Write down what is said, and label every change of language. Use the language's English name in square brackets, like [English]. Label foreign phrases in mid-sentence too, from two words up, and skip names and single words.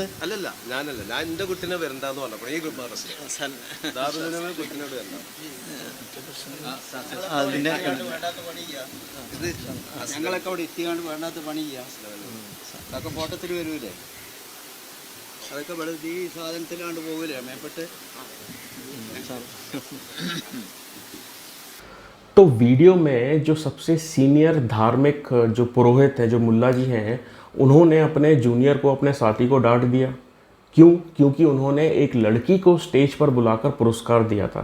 [Malayalam] അല്ലല്ല, ഞാനല്ല, ഞാൻ എൻ്റെ കുട്ടിനെ വരണ്ടെന്ന് പറഞ്ഞപ്പോൾ ഈ കുട്ടിനോട് വരണ്ട. അതിന്റെ ഇത് ഞങ്ങളൊക്കെ അവിടെ എത്തിക്കാണ്ട് വേണ്ടാത്ത പണി ചെയ്യാം. അതൊക്കെ ഫോട്ടത്തിൽ വരൂലേ? അതൊക്കെ ഇവിടെ ഈ സാധനത്തിലാണ്ട് പോകില്ലേ മേപ്പെട്ട്? [Hindi] तो वीडियो में जो सबसे सीनियर धार्मिक जो पुरोहित हैं, जो मुल्ला जी हैं, उन्होंने अपने जूनियर को, अपने साथी को डांट दिया। क्यों? क्योंकि उन्होंने एक लड़की को स्टेज पर बुलाकर पुरस्कार दिया था।